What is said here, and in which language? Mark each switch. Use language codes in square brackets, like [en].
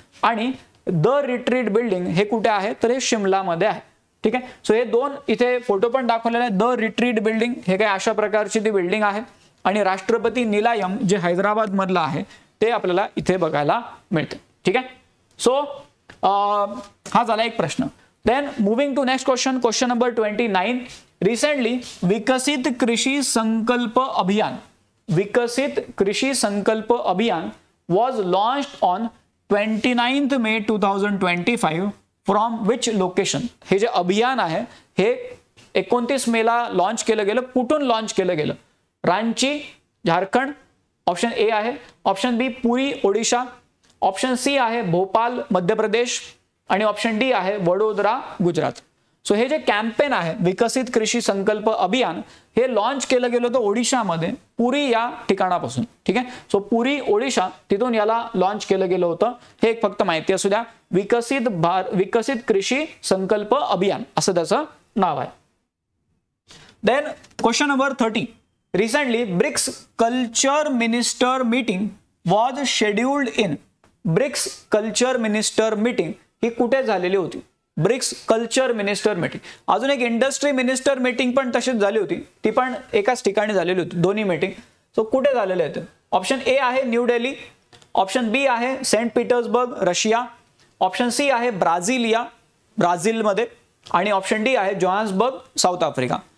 [mr] आणि the retreat building हे कुठे आहे तर हे शिमलामध्ये आहे. ठीक आहे, सो हे दोन इथे फोटो पण दाखवलेले आहेत. द रिट्रीट बिल्डिंग हे काय अशा प्रकारची ती बिल्डिंग आहे आणि राष्ट्रपती निलायम जे हैदराबाद मधलं आहे ते आपल्याला इथे बघायला मिळते. ठीक आहे, सो हा झाला एक प्रश्न. [en] Then moving to next question, question number 29. Recently Viksit Krishi Sankalp Abhiyan, Viksit Krishi Sankalp Abhiyan was launched on 29th May 2025 from which location. [mr] हे जे अभियान आहे हे 29 मे ला लॉन्च केलं गेलं. कुठून लॉन्च केलं गेलं, रांची झारखंड, ऑप्शन ए आहे, ऑप्शन बी पुरी ओडिशा, ऑप्शन सी आहे भोपाल मध्य प्रदेश आणि ऑप्शन डी आहे वडोदरा गुजरात. सो हे जे कॅम्पेन आहे विकसित कृषी संकल्प अभियान हे लॉन्च केलं गेलं होतं ओडिशामध्ये पुरी या ठिकाणापासून. ठीक आहे, सो पुरी ओडिशा तिथून याला लॉन्च केलं गेलं होतं. हे एक फक्त माहिती असू द्या, विकसित कृषी संकल्प अभियान असं त्याचं नाव आहे. Then question number 30. [en] Recently BRICS culture minister meeting was scheduled in. [mr] BRICS culture minister meeting ही कुठे झालेली होती, ब्रिक्स कल्चर मिनिस्टर मीटिंग. अजून एक इंडस्ट्री मिनिस्टर मीटिंग पण तशीच झाली होती, ती पण एकाच ठिकाणी झालेली होती, दोन्ही मीटिंग. सो कुठे झालेले आहेत, ऑप्शन ए आहे न्यू दिल्ली, ऑप्शन बी आहे Saint Petersburg Russia, option C आहे ब्राझिलिया ब्राझीलमध्ये आणि ऑप्शन डी आहे जोहान्सबर्ग साऊथ आफ्रिका.